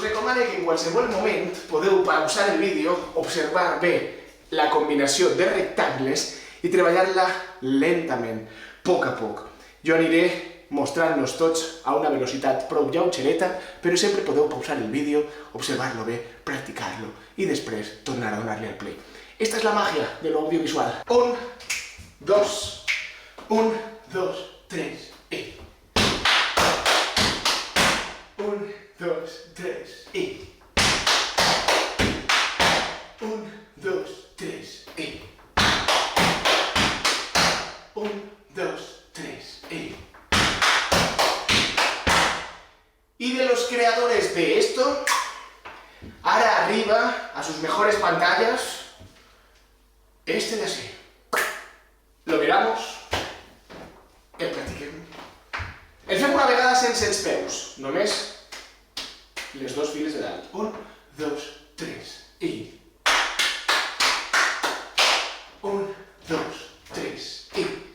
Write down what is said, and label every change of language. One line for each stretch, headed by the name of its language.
Catalan: manera que en qualsevol moment podeu pausar el vídeo, observar bé la combinació de rectangles i treballar-la lentament, a poc. Jo aniré mostrant-los tots a una velocitat prou lleugereta, però sempre podeu pausar el vídeo, observar-lo bé, practicar-lo i després tornar a donar-li al play.
Spanish: Esta es la magia de lo audiovisual. 1, 2, 1, 2, 3, y. 1, 2, 3, y. 1, 2, 3, y. 1, 2, 3, y. Y de los creadores de esto, ahora arriba, a sus mejores pantallas, este de así. Lo miramos
Catalan: i el practiquem. El fem una vegada sense els peus, només les dos files de dalt. 1, 2, 3, i. 1, 2, 3, i.